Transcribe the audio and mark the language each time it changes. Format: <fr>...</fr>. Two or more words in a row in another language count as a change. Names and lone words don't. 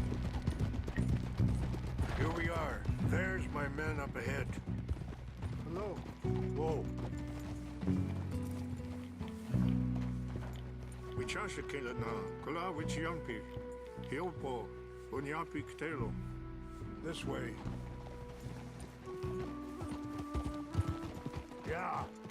<en>Here we are. There's my men up ahead. Hello. Whoa.</en> <lkt>Wichasze kila na kola wichiampi. Hiopo onyapi ktelo.</lkt> <en>This way. Yeah.</en>